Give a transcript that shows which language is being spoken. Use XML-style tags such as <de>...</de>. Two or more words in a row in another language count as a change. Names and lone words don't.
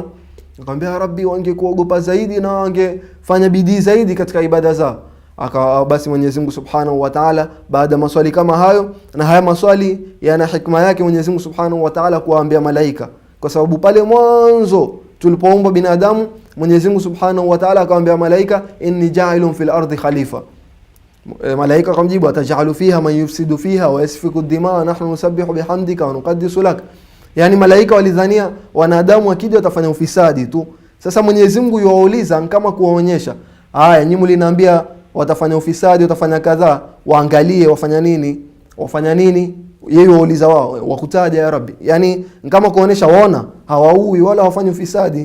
<sw>Akamwambia Rabbi wangekuogopa zaidi na wangefanya bidii zaidi katika ibada zao. Basi Mwenyezi Mungu</sw> <ar>سبحانه وتعالى</ar> <sw>baada ya maswali kama hayo, na haya maswali yana hikma yake Mwenyezi Mungu</sw> <ar>سبحانه وتعالى</ar> <sw>kuwaambia malaika, kwa sababu pale mwanzo tulipoumbwa binadamu Mwenyezi Mungu</sw> <ar>سبحانه وتعالى</ar> <sw>akamwambia malaika</sw> <ar>إني جاعل في الأرض خليفة.</ar> <sw>Malaika akamjibu</sw> <ar>أتجعل فيها من يفسد فيها ويسفك الدماء ونحن نسبح بحمدك ونقدس لك.</ar> <sw>Yani malaika walidhania wanadamu akija watafanya ufisadi tu. Sasa Mwenyezi Mungu yuwauliza kama kuwaonyesha, haya nyinyi mliniambia watafanya ufisadi, watafanya kadhaa, waangalie wafanya nini. Yeye wauliza wao, wakutaja ya Rabbi. Yani kama kuonesha waona hawaui wala hawafanyi ufisadi.</sw>